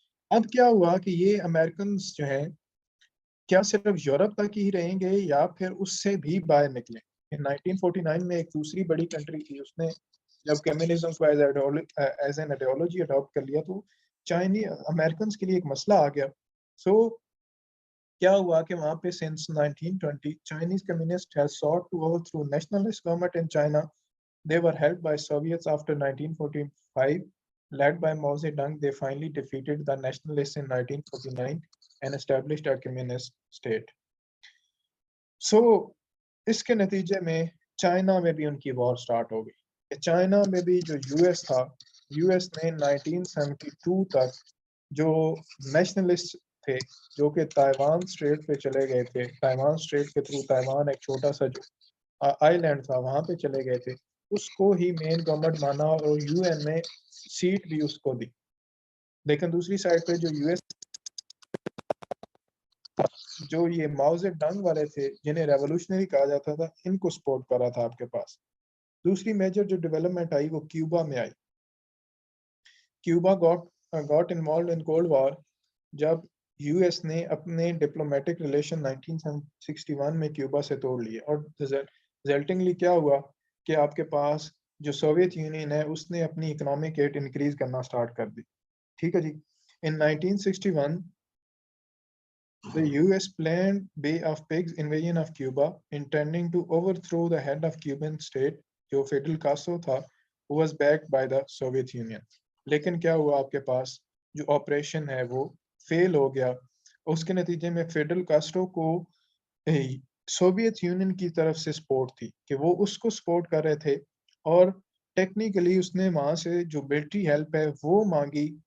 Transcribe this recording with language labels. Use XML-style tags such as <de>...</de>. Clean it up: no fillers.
<ur>اب کیا ہوا کہ یہ امریکنز جو ہے کیا صرف یورپ تک ہی رہیں گے یا پھر اس سے بھی باہر نکلیں. 1949 میں ایک دوسری بڑی کنٹری تھی, اس نے جب کمیونزم کو ایز این آئیڈیالوجی اڈاپٹ کر لیا تو چائنی امریکنز کے لیے ایک مسئلہ آ گیا. سو کیا ہوا کہ وہاں پہ since</ur> <en>1920 Chinese communists have sought to overthrow nationalist government in China. They were helped by Soviets after 1945. Led by Mao Zedong, they finally defeated the nationalists in 1949 and established a communist state.</en> <ur>So اس کے نتیجے میں China میں بھی ان کی وار start ہو گئی. China میں بھی جو یو ایس تھا, یو ایس نے 1972 تک جو نیشنلسٹ تھے جو کہ تائیوان اسٹریٹ پہ چلے گئے تھے, تائیوان اسٹریٹ کے تھرو تائیوان ایک چھوٹا سا جو آئی لینڈ تھا وہاں پہ چلے گئے تھے, اس کو ہی مین گورنمنٹ مانا اور یو این میں سیٹ بھی اس کو دی. لیکن دوسری سائڈ پہ جو یو ایس جو یہ ماؤ زے ڈنگ والے تھے جنہیں ریولوشنری کہا جاتا تھا, ان کو سپورٹ کر رہا تھا آپ کے پاس. دوسری میجر جو ڈیولپمنٹ آئی وہ کیوبا میں آئی. Cuba</ur> <en>got involved in Cold War</en> <ur>جب یو ایس نے اپنے ڈپلومیٹک ریلیشن 1961 میں کیوبا سے توڑ لیے, اور ریزلٹنگلی کیا ہوا کہ آپ کے پاس جو سوویت یونین ہے اس نے اپنی اکنامک ایڈ انکریز کرنا سٹارٹ کر دی. ٹھیک ہے جی.</ur> <en>in 1961 the US planned Bay of Pigs invasion of Cuba, intending to overthrow the head of Cuban state,</en> <ur>جو فیڈل کاسٹرو تھا,</ur> <en>who was backed by the Soviet Union.</en> <ur>لیکن کیا ہوا, آپ کے پاس جو آپریشن ہے وہ فیل ہو گیا. اس کے نتیجے میں فیڈل کاسٹرو کو سوویت یونین کی طرف سے سپورٹ تھی کہ وہ اس کو سپورٹ کر رہے تھے, اور ٹیکنیکلی اس نے وہاں سے جو ملٹری ہیلپ ہے وہ مانگی.</ur>